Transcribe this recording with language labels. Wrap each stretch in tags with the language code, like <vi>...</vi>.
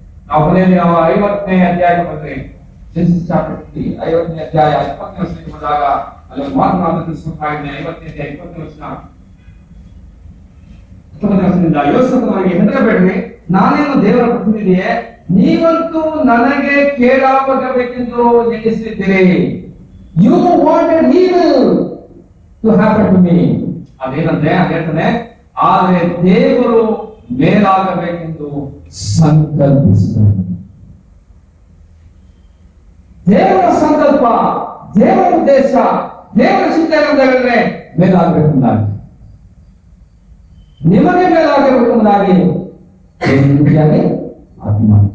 <kn>ನಾವು ಕೊನೆಯಲ್ಲಿ ನಾವು 50ನೇ ಅಧ್ಯಾಯಕ್ಕೆ ಬಂದ್ರೆ,</kn> <en>Genesis chapter 50</en> <kn>50ನೇ ಅಧ್ಯಾಯ 20ನೇ ವಚನಕ್ಕೆ ಬಂದಾಗ ಅಲ್ಲಿ ಒಂದು ಮಾತು ನಾನು ತಿಳಿಸಬೇಕಾಗಿದೆ. 50ನೇ ಅಧ್ಯಾಯ 20ನೇ ವಚನ, 19ನೇ ವಚನದಿಂದ, ಯೋಸೇಫನಿಗೆ ಹೆದರಬೇಡ್ರಿ, ನಾನೇನು ದೇವರ ಪ್ರತಿನಿಧಿಯೇ, ನೀವಂತೂ ನನಗೆ ಕೇಡಾಗಬೇಕೆಂದು ಎಣಿಸಿದ್ದೀರಿ.</kn> <en>You wanted evil to happen to me.</en> <kn>ಅದೇನಂದ್ರೆ ಹೇಳ್ತಾನೆ, ಆದರೆ ದೇವರು ಮೇಲಾಗಬೇಕೆಂದು ಸಂಕಲ್ಪಿಸಿದನು. ದೇವರ ಸಂಕಲ್ಪ, ದೇವರ ಉದ್ದೇಶ, ದೇವರ ಚಿಂತನೆ ಅಂತ ಹೇಳಿದ್ರೆ ಮೇಲಾಗಬೇಕೆಂದಾಗಿ, ನಿಮಗೆ ಮೇಲಾಗಬೇಕೆಂಬುದಾಗಿ ರೀತಿಯಾಗಿ ಆತ್ಮ.</kn>